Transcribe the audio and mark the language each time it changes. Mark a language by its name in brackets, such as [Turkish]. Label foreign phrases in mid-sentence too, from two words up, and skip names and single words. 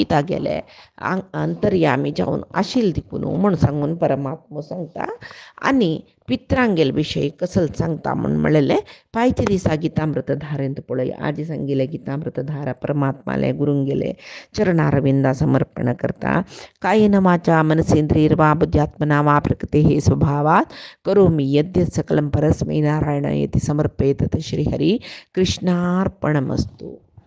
[Konkani] तागेले अंतर्यामी जावन आशिल्ली देखून म्हूण सांगून परमात्मा सांगता आनी पित्रांगेल विशय कसल सांगता म्हूण म्हणलें पायच्या दिसा गितामृत धारेंत पळय आजी सांगिल्ले गितामृत धारा परमात्माले गुरूंगेले चरणारविंदा समर्पण करता [Sanskrit] कायेन वाचा मनसेंद्रियर्वा बुद्ध्यात्मना वा प्रकृतेः स्वभावात् करोमि यद्यत् सकलं परस्मै नारायणायेति समर्पयेत् श्रीहरि कृष्णार्पणमस्तु।